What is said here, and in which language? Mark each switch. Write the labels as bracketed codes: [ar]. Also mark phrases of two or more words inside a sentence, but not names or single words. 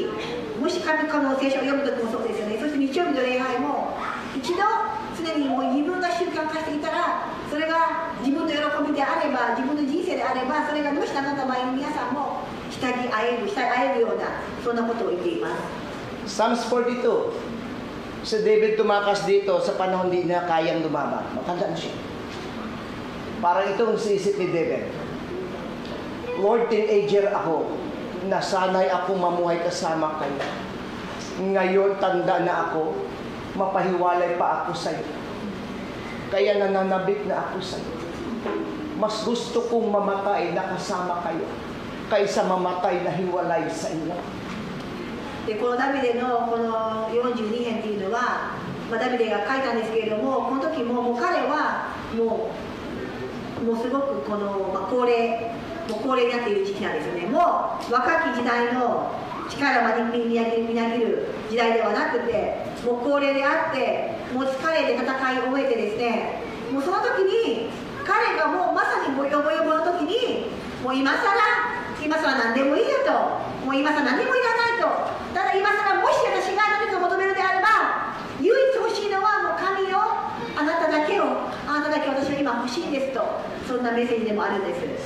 [ja] もし神の聖書を読む時もそうですよね。そして日曜日の礼拝も一度常にもう自分が習慣化していたら、それが自分の喜びであれば、自分の人生であれば、それがどうしたのか前に皆さんも慕い合えるようなそんなことを言っています。 [tl] Psalms 42, si David tumakas dito sa panahon di na kayang lumaban. Matanda na siya. Parang itong siisip ni David, Lord, teenager ako, nasanay akong mamuhay kasama kayo. Ngayon, tanda na ako, mapahiwalay pa ako sa iyo. Kaya nananabik na ako sa iyo. Mas gusto kong mamatay na kasama kayo, kaysa mamatay na hiwalay sa inyo. [ja] でこのダビデのこの42編っていうのは、ダビデが書いたんですけれども、この時もう彼はもうすごくこの、高齢になっている時期なんですよね。もう若き時代の力をみなぎる時代ではなくて、もう高齢であって、もう疲れて戦い終えてですね、もうその時に彼がもうまさにボヨボヨの時に、もう今更何でもいいよと、もう今更何もいらないと、ただ今更もし私が何か求めるであれば、唯一欲しいのはもう神よ、あなただけ私は今欲しいんですと、そんなメッセージでもあるんです。